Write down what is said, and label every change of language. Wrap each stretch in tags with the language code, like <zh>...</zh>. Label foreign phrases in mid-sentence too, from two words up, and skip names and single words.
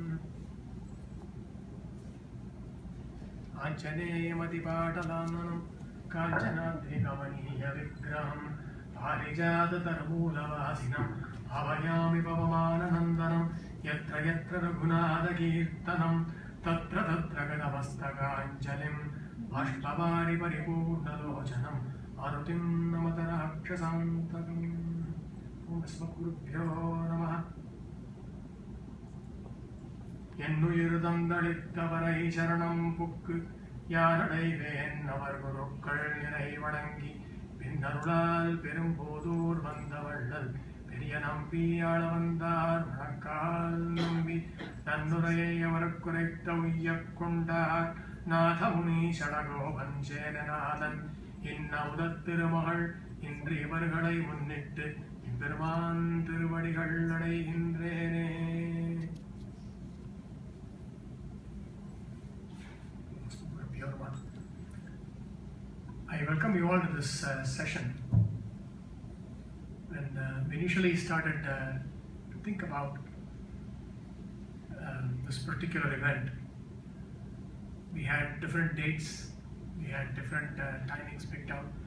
<sa>आञ्जनेयमतिपाटलाननं काञ्चनाद्रिकमनीयविग्रहं पारिजाततरमूलवासिनं भावयामि पवमाननन्दनं यत्र यत्र रघुनाथकीर्तनं तत्र तत्र गतमस्तकाञ्जलिं बाष्पवारि परिपूर्णलोचनं मारुतिं नमत राक्षसान्तकम् ॐ अस्मद्गुरुभ्यो नमः</sa> <ta>என்னுயிர்தந்தளித்தவரை சரணம் புக்கு யாரடைவேன் அவர் குருக்கள் நிறை வணங்கி பின்னருளால் பெரும்போதூர் வந்தவள்ளல் பெரிய நம்பி ஆள வந்தார் வணக்கால் நம்பி நன்னுரையை அவர் குறைத்த உய்யக் கொண்டார் நாதமுனி சடகோபன் சேனநாதன் இன்னமுதத் திருமகள் இன்று இவர்களை முன்னிட்டு பெருமான் திருவடிகள் அடைகின்றேனே.</ta> <en>I welcome you all to this session. When we initially started to think about this particular event, we had different dates, we had different timings picked out.</en>